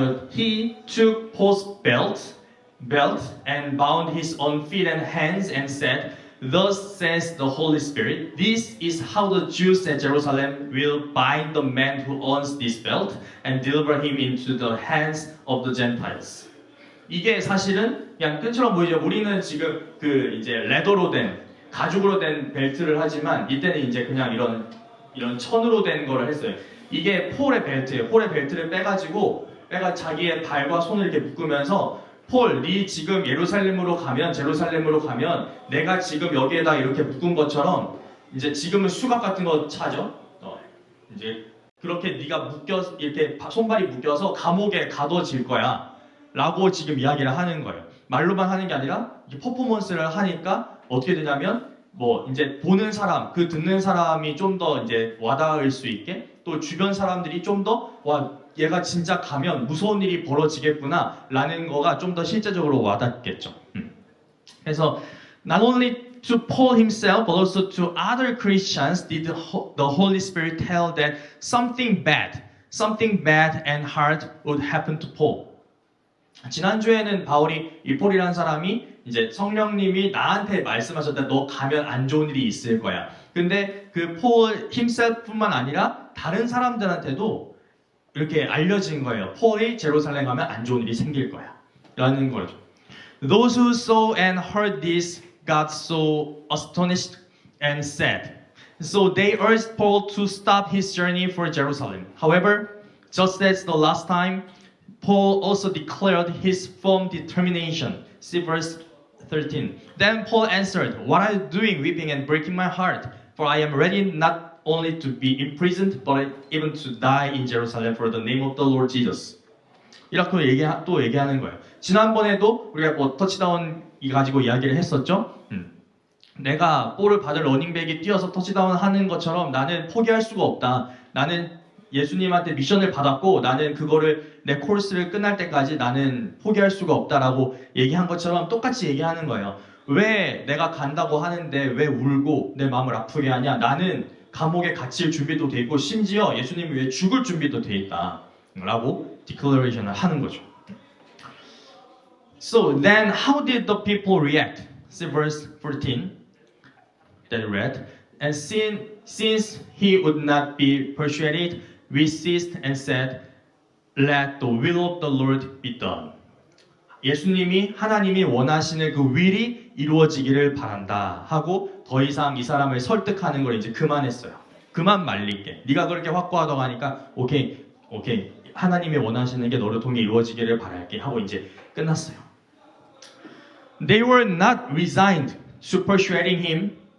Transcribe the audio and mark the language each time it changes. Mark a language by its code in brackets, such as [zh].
[en] He took Paul's belt and bound his own feet and hands and said, Thus says the Holy Spirit, this is how the Jews at Jerusalem will bind the man who owns this belt and deliver him into the hands of the Gentiles. [ko] 이게 사실은 그냥 끈처럼 보이죠. 우리는 지금 그 이제 레더로 된 가죽으로 된 벨트를 하지만 이때는 이제 그냥 이런 천으로 된 거를 했어요. 이게 폴의 벨트예요. 폴의 벨트를 빼가지고 자기의 발과 손을 이렇게 묶으면서 폴, 네 지금 제루살렘으로 가면 내가 지금 여기에다 이렇게 묶은 것처럼 이제 지금은 수갑 같은 거 차죠. 이제 그렇게 네가 이렇게 손발이 묶여서 감옥에 가둬질 거야. 라고 지금 이야기를 하는 거예요. 말로만 하는 게 아니라 퍼포먼스를 하니까 어떻게 되냐면 뭐 이제 보는 사람, 그 듣는 사람이 좀 더 이제 와닿을 수 있게 또 주변 사람들이 좀 더 와 얘가 진짜 가면 무서운 일이 벌어지겠구나 라는 거가 좀 더 실제적으로 와닿겠죠. 그래서 [en] not only to Paul himself but also to other Christians did the Holy Spirit tell that something bad and hard would happen to Paul. [ko] 지난주에는 이 폴이라는 사람이 이제 성령님이 나한테 말씀하셨다. 너 가면 안 좋은 일이 있을 거야. 근데 그 폴 himself뿐만 아니라 다른 사람들한테도 이렇게 알려진 거예요. 폴이 제루살렘 가면 안 좋은 일이 생길 거야. 라는 거죠. [en] Those who saw and heard this got so astonished and sad. So they urged Paul to stop his journey for Jerusalem. However, just as the last time, Paul also declared his firm determination. See verse 13. Then Paul answered, What are you doing, weeping and breaking my heart? For I am ready not only to be imprisoned, but even to die in Jerusalem for the name of the Lord Jesus. [ko] 이렇게 또 얘기하는 거예요. 지난번에도 우리가 뭐 터치다운 가지고 이야기를 했었죠. 내가 볼을 받을 러닝백이 뛰어서 터치다운 하는 것처럼 나는 포기할 수가 없다. 나는 예수님한테 미션을 받았고 나는 그거를 내 코र्스를 끝날 때까지 나는 포기할 수가 없다라고 얘기한 것처럼 똑같이 얘기하는 거예요. 왜 내가 간다고 하는데 왜 울고 내 마음을 아프게 하냐? 나는 감옥에 갇힐 준비도 돼 있고 심지어 예수님을 위해 죽을 준비도 돼 있다 라고 디클레이션을 하는 거죠. [en] So then how did the people react? See verse 14 that read, and since he would not be persuaded, we ceased and said, Let the will of the Lord be done. [ko] 하나님이 원하시는 그 will이 이루어지기를 바란다 하고 더 이상 이 사람을 설득하는 걸 이제 그만했어요. 그만 말릴게. 네가 그렇게 확고하다고 하니까 오케이. 하나님이 원하시는 게 너를 통해 이루어지기를 바랄게 하고 이제 끝났어요. [en] They were not resigned to persuading him.